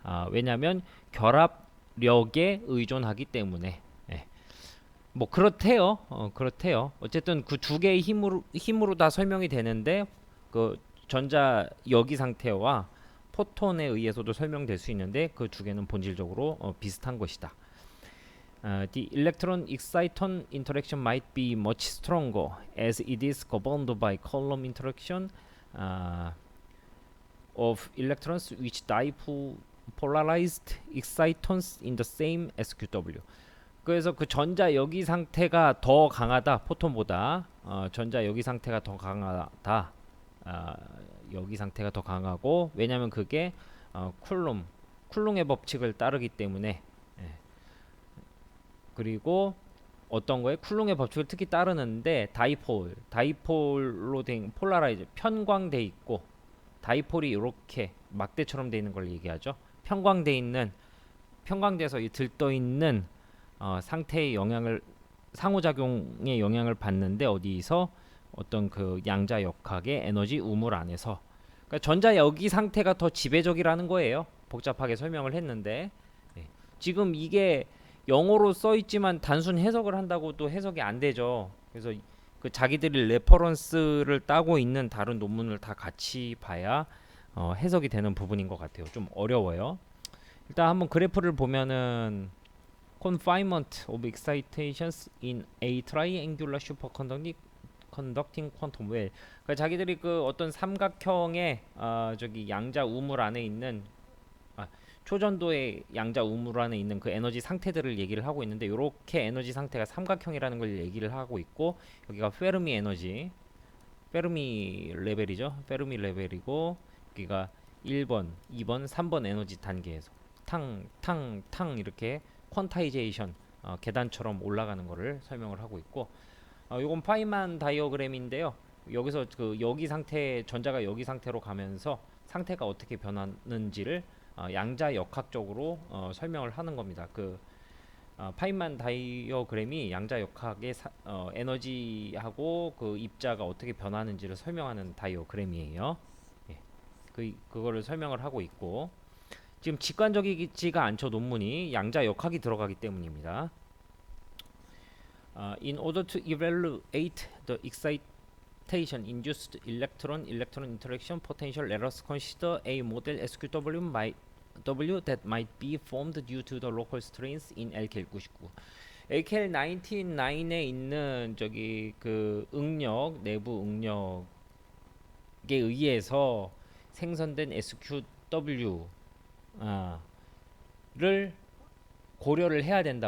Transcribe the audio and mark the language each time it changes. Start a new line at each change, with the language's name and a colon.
Korean: 왜냐하면 결합력에 의존하기 때문에. 뭐 그렇대요. 그렇대요. 어쨌든 그 두 개의 힘으로 다 설명이 되는데 그 전자 여기 상태와 포톤에 의해서도 설명될 수 있는데 그 두 개는 본질적으로 비슷한 것이다.
English: The electron exciton interaction might be much stronger as it is governed by Coulomb interaction of electrons which dipolarized excitons in the same SQW.
Korean: 그래서 그 전자 여기 상태가 더 강하다. 포톤보다 전자 여기 상태가 더 강하다. 여기 상태가 더 강하고 왜냐하면 그게 쿨롱의 법칙을 따르기 때문에. 그리고 어떤 거에 쿨롱의 법칙을 특히 따르는데 다이폴로 된 폴라라이즈 편광돼 있고 다이폴이 이렇게 막대처럼 돼 있는 걸 얘기하죠. 편광돼서 들떠 있는 상태의 영향을 상호작용의 영향을 받는데 어디서 어떤 그 양자역학의 에너지 우물 안에서 그러니까 전자 여기 상태가 더 지배적이라는 거예요. 복잡하게 설명을 했는데 지금 이게 영어로 써 있지만 단순 해석을 한다고 또 해석이 안 되죠. 그래서 그 자기들이 레퍼런스를 따고 있는 다른 논문을 다 같이 봐야 해석이 되는 부분인 것 같아요. 좀 어려워요. 일단 한번 그래프를 보면은
English: confinement of excitations in a triangular superconducting quantum well.
Korean: 그러니까 자기들이 그 어떤 삼각형의 저기 양자 우물 안에 있는 초전도의 양자 우물 안에 있는 그 에너지 상태들을 얘기를 하고 있는데 이렇게 에너지 상태가 삼각형이라는 걸 얘기를 하고 있고 여기가 페르미 에너지 페르미 레벨이죠. 페르미 레벨이고 여기가 1번, 2번, 3번 에너지 단계에서 탕 이렇게 퀀타이제이션 계단처럼 올라가는 거를 설명을 하고 있고 요건 파이만 다이어그램인데요. 여기서 그 여기 상태 전자가 여기 상태로 가면서 상태가 어떻게 변하는지를 양자 역학적으로 설명을 하는 겁니다. 그 파인만 다이어그램이 양자 역학의 에너지하고 그 입자가 어떻게 변하는지를 설명하는 다이어그램이에요. 예, 그거를 설명을 하고 있고 지금 직관적이지가 않죠. 논문이 양자 역학이 들어가기 때문입니다.
English: In order to evaluate the excitation induced electron interaction potential, let us consider a model SQW that might be formed due to the local strains in LKL99.
Korean: LKL99에 있는 저기 그 응력 내부 응력에 의해서 생성된 SQW 를 고려를 해야 된다.